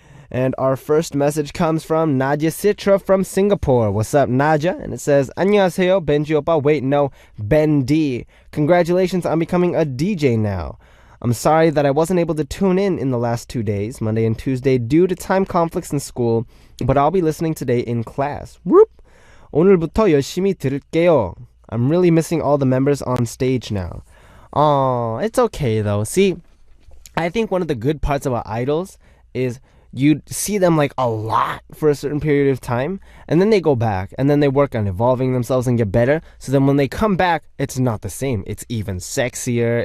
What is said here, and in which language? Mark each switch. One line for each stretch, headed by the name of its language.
English: And our first message comes from Nadia Citra from Singapore. What's up, Nadia? And it says,
Korean: 안녕하세요,
English: Benji Oppa. Wait, no, Ben D. Congratulations on becoming a DJ now. I'm sorry that I wasn't able to tune in the last 2 days, Monday and Tuesday, due to time conflicts in school, but I'll be listening today in class. Whoop!
Korean: 오늘부터 열심히 들을게요.
English: I'm really missing all the members on stage now. Aw, it's okay though. See, I think one of the good parts about idols is you see them like a lot for a certain period of time, and then they go back, and then they work on evolving themselves and get better. So then when they come back, it's not the same. It's even sexier.